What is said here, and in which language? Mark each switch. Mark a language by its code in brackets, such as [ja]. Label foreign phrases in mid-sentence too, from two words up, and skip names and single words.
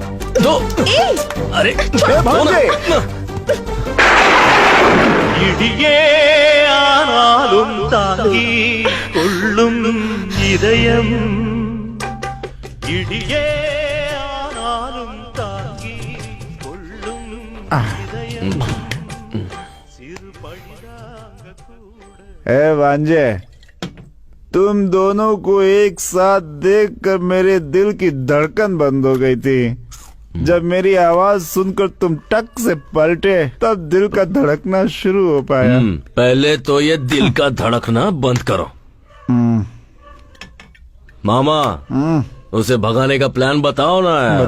[hi] दो। अरे भांजे। [ta] இடியே ஆனாலும் தாங்கி கொள்ளும் இதயம் இடியே ஆனாலும் தாங்கி கொள்ளும் இதயம் சிறு பழிதாங்க கூட [hi] ए भांजे, तुम दोनों को एक साथ देखकर मेरे दिल की धड़कन बंद हो गई थी। जब मेरी आवाज सुनकर तुम टक से पलटे तब दिल का धड़कना शुरू हो पाया। पहले तो ये दिल का धड़कना बंद करो। मामा, उसे भगाने का प्लान बताओ ना यार।